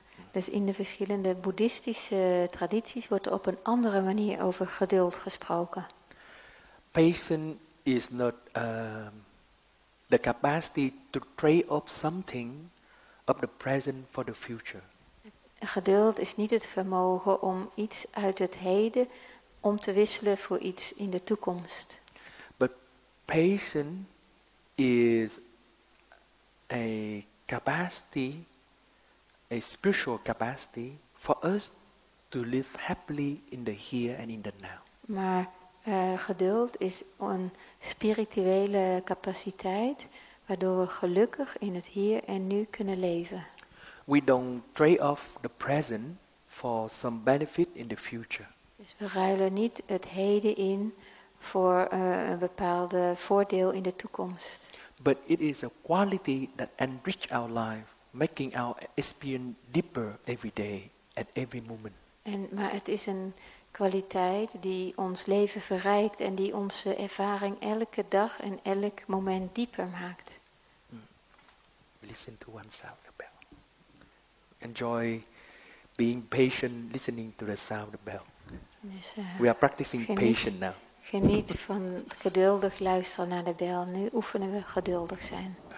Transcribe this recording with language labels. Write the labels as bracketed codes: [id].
[nl] Dus in de verschillende boeddhistische tradities wordt er op een andere manier over geduld gesproken. [en] Patience is not the capacity to trade off something of the present for the future. [nl] Geduld is niet het vermogen om iets uit het heden om te wisselen voor iets in de toekomst. [en] But patience is a capacity, a spiritual capacity for us to live happily in the here and in the now. [nl] Maar geduld is een spirituele capaciteit waardoor we gelukkig in het hier en nu kunnen leven. [en] We don't trade off the present for some benefit in the future. [nl] Dus we ruilen niet het heden in voor een bepaalde voordeel in de toekomst. [en] But it is a quality that enrich our life, making our experience deeper every day, at every moment. [nl] Maar het is een kwaliteit die ons leven verrijkt en die onze ervaring elke dag en elk moment dieper maakt. [en] Listen to one sound of the bell. Enjoy being patient, listening to the sound of the bell. [nl] Dus, [en] We are practicing patience now. [nl] Geniet van geduldig luisteren naar de bel. Nu oefenen we geduldig zijn.